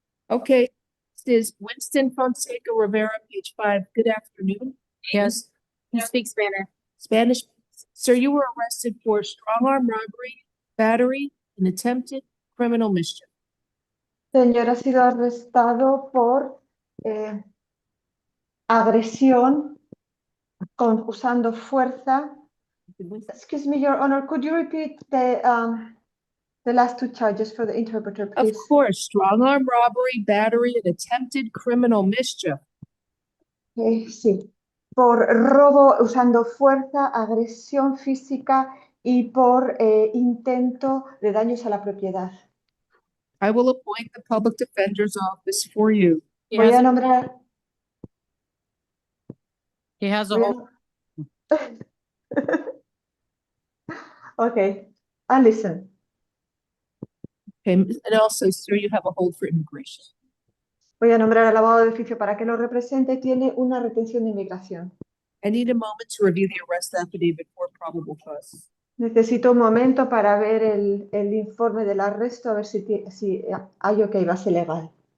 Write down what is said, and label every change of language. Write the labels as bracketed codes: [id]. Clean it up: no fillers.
[en] Okay, this is Winston Fonseca Rivera, page 5. Good afternoon. Yes. You speak Spanish. Spanish. Sir, you were arrested for strong arm robbery, battery, and attempted criminal mischief. [es] Señor ha sido arrestado por agresión usando fuerza. [en] Excuse me, Your Honor, could you repeat the last two charges for the interpreter, please? Of course, strong arm robbery, battery, and attempted criminal mischief. [es] Sí, por robo usando fuerza, agresión física y por intento de daños a la propiedad. [en] I will appoint the public defender's office for you. [es] Voy a nombrar. [en] He has a [es] voy [en] whole. Okay, I'll listen. Okay, and also, sir, you have a hold for immigration. [es] Voy a nombrar al abogado de oficio para que lo represente. Tiene una retención de inmigración. [en] I need a moment to review the arrest affidavit for probable cause. [es] Necesito un momento para ver el informe del arresto, a ver si hay ok, base legal.